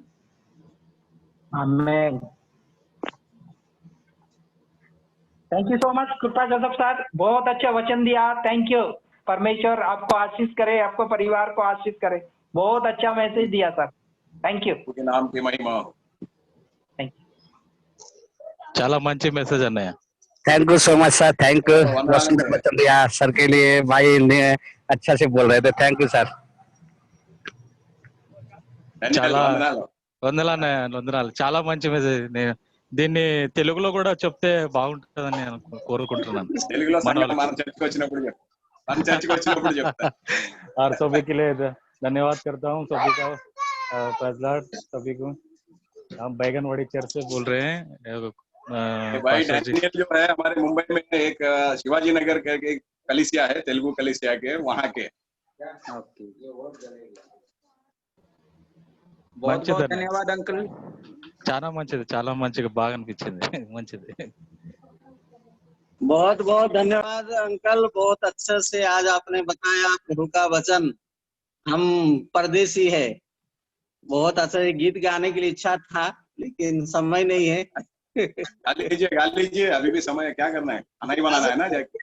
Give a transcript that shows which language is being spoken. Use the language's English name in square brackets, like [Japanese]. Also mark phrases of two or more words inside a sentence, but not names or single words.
[Hindi] आमीन। [English] thank you so much [Hindi] कृपा जोसेफ सर, बहुत अच्छा वचन दिया। [English] thank you. [Hindi] परमेश्वर आपको आशीष करे, आपको परिवार को आशीष करे। बहुत अच्छा मैसेज दिया सर। [English] thank you. [Hindi] के नाम की महिमा हो। [English] thank you. [Telugu] చాలా మంచి మెసేజ్ అన్నయ్య. [English] thank you so much sir, thank you. [Hindi] वंदना बहुत सुंदर वचन दिया सर के लिए, भाई ने अच्छा से बोल रहे थे। [English] thank you sir. [Telugu] చాలా వందనాలు. వందనాలు చాలా మంచి మెసేజ్. నేను దీన్ని తెలుగులో కూడా చెప్తే బాగుంటుందని నేను కోరుకుంటున్నాను. తెలుగులో మన చర్చకు వచ్చినప్పుడు చెప్తా. మన చర్చకు వచ్చినప్పుడు చెప్తా. [Hindi] और सभी के लिए धन्यवाद करता हूँ, सभी का प्रजलाट, सभी को। हम बैगनवाड़ी चर्च से बोल रहे हैं। भाई डैनियल जो है हमारे मुंबई में एक शिवाजी नगर के एक कलीसिया है, तेलुगु कलीसिया के, वहाँ के। बहुत बहुत धन्यवाद अंकल। [Telugu] చాలా మంచిగా బాగా అనిపించింది. మంచిది। [Hindi] बहुत बहुत धन्यवाद अंकल, बहुत अच्छे से आज आपने बताया प्रभु का वचन। हम परदेसी है। बहुत अच्छा गीत गाने के लिए इच्छा था, लेकिन समय नहीं है। गा लीजिए, अभी भी समय है, क्या करना है, खाना ही बनाना है ना जाके।